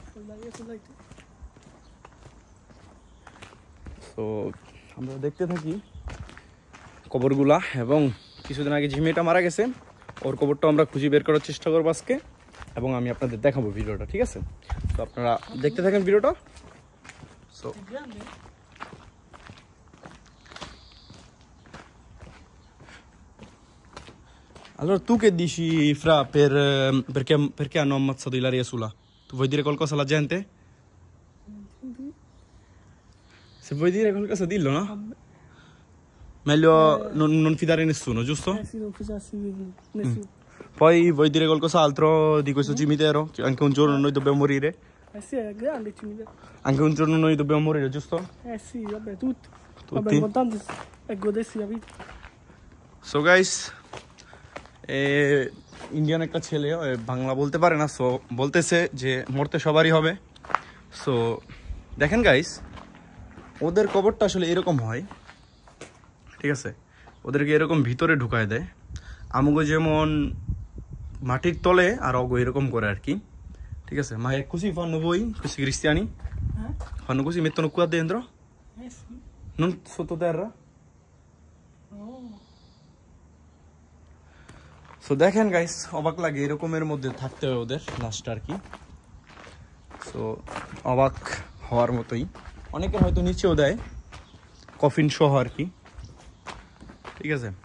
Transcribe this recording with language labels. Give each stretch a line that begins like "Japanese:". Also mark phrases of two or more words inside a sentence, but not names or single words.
Bangla: তো আমরা দেখতে থাকি কবরগুলা, এবং কিছুদিন আগে যে মেয়েটা মারা গেছে ওর কবরটা আমরা খুঁজে বের করার চেষ্টা করবো আজকে, এবং আমি আপনাদের দেখাবো ভিডিওটা, ঠিক আছে। তো আপনারা দেখতে থাকেন ভিডিওটা।
Italian: সো allora tu che dici Fra perché hanno ammazzato Ilaria Sula? Tu vuoi dire qualcosa alla gente? Se vuoi dire qualcosa dillo, no? Meglio non fidare nessuno, giusto? Sì, non fidarsi di nessuno. Poi vuoi dire qualcos'altro di questo cimitero? Che anche un giorno noi dobbiamo morire? Sì, è grande il cimitero. Anche un giorno noi dobbiamo morire, giusto? Sì, vabbè, tutti. Tutti? Vabbè, l'importante è godersi la vita.
English: So guys,
Bangla: ইন্ডিয়ান একটা ছেলে বাংলা বলতে পারে না, সো বলতেছে যে মরতে সবারই হবে। সো দেখেন গাইস ওদের কবরটা আসলে এরকম হয়, ঠিক আছে। ওদেরকে এরকম ভিতরে ঢুকায় দেয়, আমগো যেমন মাটির তলে আর অগো এরকম করে আর কি, ঠিক আছে।
Italian: Ma è così fanno voi, questi cristiani? Fanno così, mettono qua dentro? Sì. Non sottoterra?
Bangla: সো দেখেন গাইস অবাক লাগে এরকমের মধ্যে থাকতে হয় ওদের লাস্ট আর কি। সো অবাক হওয়ার মতোই, অনেকে হয়তো নিচেও দেয় কফিন সহ আর কি, ঠিক আছে।